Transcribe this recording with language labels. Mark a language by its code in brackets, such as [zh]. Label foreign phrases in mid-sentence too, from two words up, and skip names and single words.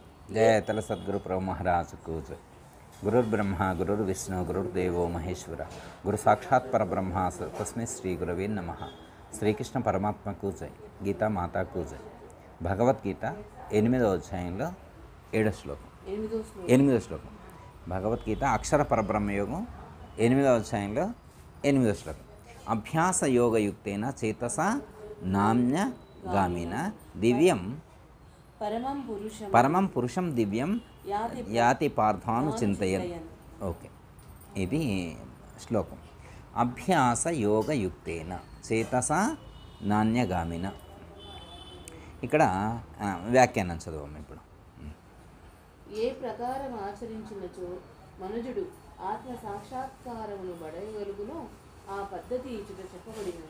[hi] जय तल सद्गुरु प्रभु महाराज को जय। [sa] गुरुर्ब्रह्मा गुरुर्विष्णु गुरुर्देवो महेश्वर गुरु साक्षात् परब्रह्म तस्मै श्री गुरवे नमः। [te] శ్రీకృష్ణ పరమాత్మకు జై, గీతా మాతాకు జై. భగవద్గీత 8వ అధ్యాయంలో 7వ శ్లోకం. 8వ శ్లోకం భగవద్గీత అక్షర పరబ్రహ్మయోగం 8వ అధ్యాయంలో 8వ శ్లోకం. [sa] అభ్యాస యోగయుక్తేన చేతస నామ్య గామిన దివ్యం పరమం పురుషం దివ్యం యాతి పార్థాను చింతయన్. [te] ఓకే, ఇది శ్లోకం. [sa] అభ్యాస యోగయుక్తేన చేతస నాణ్యగామిన. [te] ఇక్కడ వ్యాఖ్యానం చదవం ఇప్పుడు. ఏ ప్రకారం ఆచరించినచో మనుజుడు ఆత్మ సాక్షాత్కారమును బడయగలుగునో ఆ పద్ధతి ఇచ్చుట చెప్పబడినది.